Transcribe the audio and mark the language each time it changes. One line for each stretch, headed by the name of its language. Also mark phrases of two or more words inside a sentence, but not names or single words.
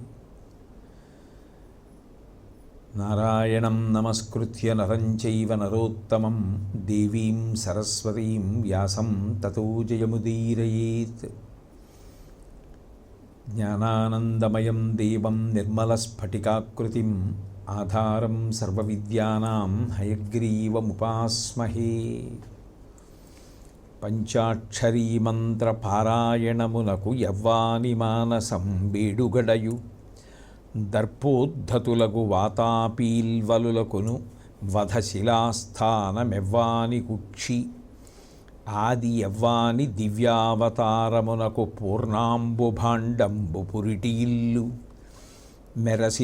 Sanskrit: नारायणं नमस्कृत्य नरं चैव नरोत्तमं देवीं सरस्वतीं व्यासं ततो जयमुदीरयेत्। ज्ञानानन्दमयं देवं निर्मलस्फटिकाकृतिम् आधारं सर्वविद्यानां हयग्रीवमुपास्महे।
Telugu: పంచాక్షరీ మంత్ర పారాయణమునకు యవ్వాని మానసం బేడుగడయు దర్పోద్ధతులకు వాతాపీల్వలులకును వధశిలాస్థానమెవ్వాని కుక్షి ఆది యవ్వాని దివ్యావతారమునకు పూర్ణాంబుభాండంబు పురిటిల్లు మెరసి